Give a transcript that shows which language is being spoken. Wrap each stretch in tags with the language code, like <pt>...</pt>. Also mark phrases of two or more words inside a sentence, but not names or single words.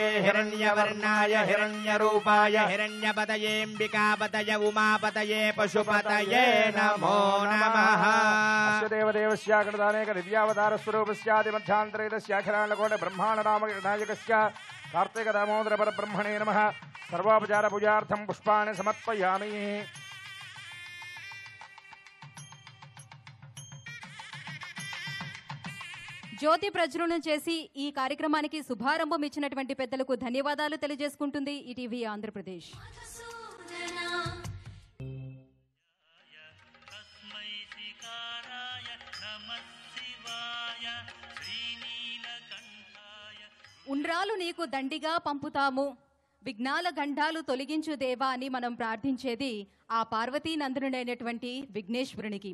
<sa>हिरण्यवर्णाय हिरण्यरूपाय हिरण्यपतयेऽम्बिकापतये उमापतये पशुपतये नमो नमः अस्य देवदेवस्य गणदानेक दिव्यावतारस्वरूपस्यादिमध्यान्तरेतस्याखिलाण्डकोट ब्रह्माण्डनामकनायकस्य कार्तिक दामोदर परब्रह्मणे नमः सर्वोपचारपूजार्थं पुष्पाणि समर्पयामि</sa> <te>జ్యోతి ప్రజ్వలనం చేసి ఈ కార్యక్రమానికి శుభారంభం ఇచ్చినటువంటి పెద్దలకు ధన్యవాదాలు తెలియజేసుకుంటుంది ఈటీవీ ఆంధ్రప్రదేశ్. ఉండ్రాలు నీకు దండిగా పంపుతాము, విఘ్నాల గండాలు తొలగించు దేవా అని మనం ప్రార్థించేది ఆ పార్వతీ నందనుడైనటువంటి విఘ్నేశ్వరునికి.</te>